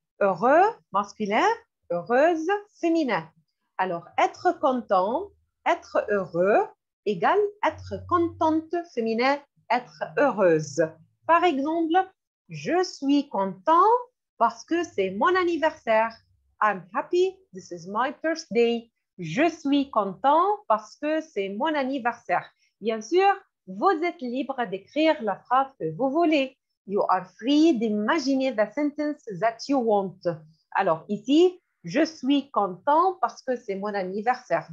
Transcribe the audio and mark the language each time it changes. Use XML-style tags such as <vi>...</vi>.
<fr>Heureux, masculin. Heureuse, féminin. Alors, être content, être heureux, égale être contente, féminin, être heureuse. Par exemple, je suis content parce que c'est mon anniversaire.</fr> <en>I'm happy, this is my birthday.</en> <fr>Je suis content parce que c'est mon anniversaire. Bien sûr, vous êtes libre d'écrire la phrase que vous voulez.</fr> <en>You are free</en> <fr>d'imaginer</fr> <en>the sentence that you want.</en> <fr>Alors ici, je suis content parce que c'est mon anniversaire.</fr>